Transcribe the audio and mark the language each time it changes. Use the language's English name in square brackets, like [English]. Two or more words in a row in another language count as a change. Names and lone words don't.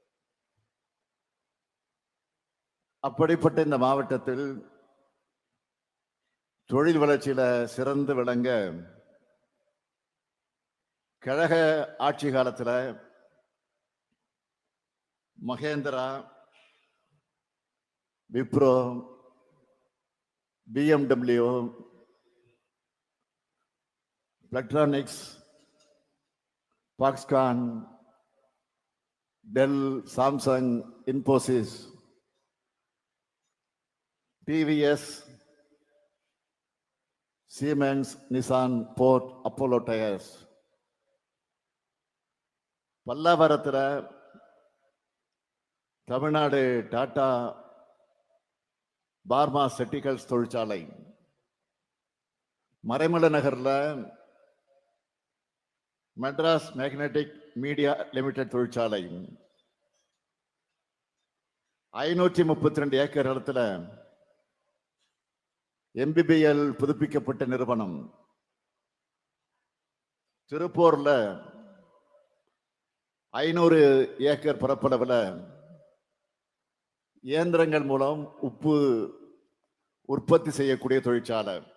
[Tamil] அப்படிப்பட்ட இந்த மாவட்டத்தில் தொழில் வளர்ச்சியில சிறந்து விளங்க கழக ஆட்சி காலத்துல மகேந்திரா, விப்ரோ, BMW, Electronics, Foxconn, Dell, Samsung, Infosys, TVS, Siemens, Nissan, Ford, Apollo Tyres. பல்லாவரத்தில் தமிழ்நாடு டாடா பார்மாசெட்டிகல்ஸ் தொழிற்சாலை, மறைமலை நகர்ல மெட்ராஸ் மேக்னெட்டிக் மீடியா லிமிடெட் தொழிற்சாலை, 532 ஏக்கர் இடத்துல MBBL புதுப்பிக்கப்பட்ட நிறுவனம், திருப்பூர்ல 500 ஏக்கர் பரப்பளவில் இயந்திரங்கள் மூலம் உப்பு உற்பத்தி செய்யக்கூடிய தொழிற்சாலை,